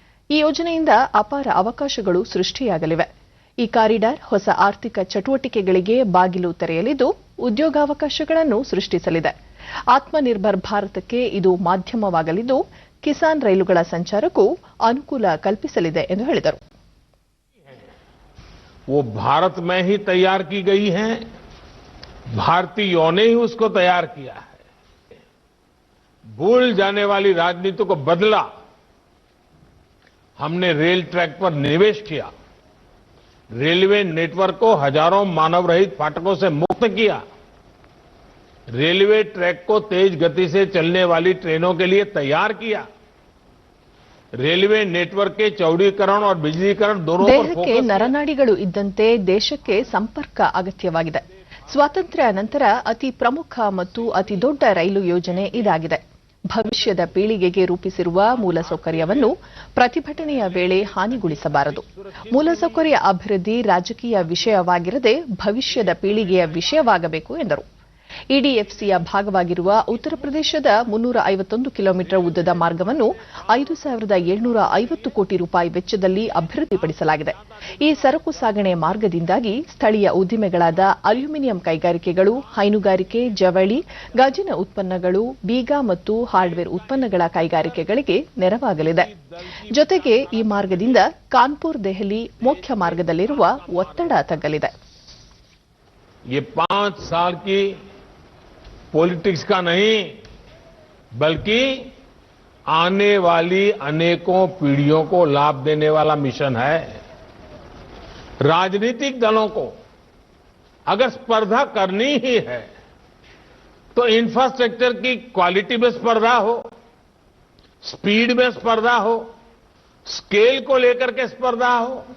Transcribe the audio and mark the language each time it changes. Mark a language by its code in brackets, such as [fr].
[kn] ಈ ಯೋಜನೆಯಿಂದ ಅಪಾರ ಅವಕಾಶಗಳು ಸೃಷ್ಟಿಯಾಗಲಿವೆ. ಈ ಕಾರಿಡಾರ್ ಹೊಸ ಆರ್ಥಿಕ ಚಟುವಟಿಕೆಗಳಿಗೆ ಬಾಗಿಲು ತೆರೆಯಲಿದ್ದು, ಉದ್ಯೋಗಾವಕಾಶಗಳನ್ನು ಸೃಷ್ಟಿಸಲಿದೆ. ಆತ್ಮನಿರ್ಭರ್ ಭಾರತಕ್ಕೆ ಇದು ಮಾಧ್ಯಮವಾಗಲಿದ್ದು, ಕಿಸಾನ್ ರೈಲುಗಳ ಸಂಚಾರಕ್ಕೂ ಅನುಕೂಲ ಕಲ್ಪಿಸಲಿದೆ ಎಂದು ಹೇಳಿದರು. [hi] वो भारत में ही तैयार की गई है, भारतीयों ने ही उसको तैयार किया है. भूल जाने वाली राजनीति को बदला. हमने रेल ट्रैक पर निवेश किया, रेलवे नेटवर्क को हजारों मानव रहित फाटकों से मुक्त किया, रेलवे ट्रैक को तेज गति से चलने वाली ट्रेनों के लिए तैयार किया, रेलवे नेटवर्क के चौड़ीकरण और बिजलीकरण दोनों पर [kn] ದೇಹಕ್ಕೆ ನರನಾಡಿಗಳು ಇದ್ದಂತೆ ದೇಶಕ್ಕೆ ಸಂಪರ್ಕ ಅಗತ್ಯವಾಗಿದೆ. ಸ್ವಾತಂತ್ರ್ಯ ನಂತರ ಅತಿ ಪ್ರಮುಖ ಮತ್ತು ಅತಿ ದೊಡ್ಡ ರೈಲು ಯೋಜನೆ ಇದಾಗಿದೆ. ಭವಿಷ್ಯದ ಪೀಳಿಗೆಗೆ ರೂಪಿಸಿರುವ ಮೂಲಸೌಕರ್ಯವನ್ನು ಪ್ರತಿಭಟನೆಯ ವೇಳೆ ಹಾನಿಗೊಳಿಸಬಾರದು. ಮೂಲಸೌಕರ್ಯ ಅಭಿವೃದ್ಧಿ ರಾಜಕೀಯ ವಿಷಯವಾಗಿರದೆ ಭವಿಷ್ಯದ ಪೀಳಿಗೆಯ ವಿಷಯವಾಗಬೇಕು ಎಂದರು. ಇಡಿಎಫ್ಸಿಯ ಭಾಗವಾಗಿರುವ ಉತ್ತರ ಪ್ರದೇಶದ 351 ಕಿಲೋಮೀಟರ್ ಉದ್ದದ ಮಾರ್ಗವನ್ನು 5,750 ಕೋಟಿ ರೂಪಾಯಿ ವೆಚ್ಚದಲ್ಲಿ ಅಭಿವೃದ್ಧಿಪಡಿಸಲಾಗಿದೆ. ಈ ಸರಕು ಸಾಗಣೆ ಮಾರ್ಗದಿಂದಾಗಿ ಸ್ಥಳೀಯ ಉದ್ದಿಮೆಗಳಾದ ಅಲ್ಯೂಮಿನಿಯಂ ಕೈಗಾರಿಕೆಗಳು, ಹೈನುಗಾರಿಕೆ, ಜವಳಿ, ಗಾಜಿನ ಉತ್ಪನ್ನಗಳು, ಬೀಗ ಮತ್ತು ಹಾರ್ಡ್ವೇರ್ ಉತ್ಪನ್ನಗಳ ಕೈಗಾರಿಕೆಗಳಿಗೆ ನೆರವಾಗಲಿದೆ. ಜೊತೆಗೆ ಈ ಮಾರ್ಗದಿಂದ ಕಾನ್ಪುರ್ ದೆಹಲಿ ಮುಖ್ಯ ಮಾರ್ಗದಲ್ಲಿರುವ ಒತ್ತಡ ತಗ್ಗಲಿದೆ. [hi] ये 5 साल की पॉलिटिक्स का नहीं, बल्कि आने वाली अनेकों पीढ़ियों को लाभ देने वाला मिशन है. राजनीतिक दलों को अगर स्पर्धा करनी ही है तो इंफ्रास्ट्रक्चर की क्वालिटी में स्पर्धा हो, स्पीड में स्पर्धा हो, स्केल को लेकर के स्पर्धा हो.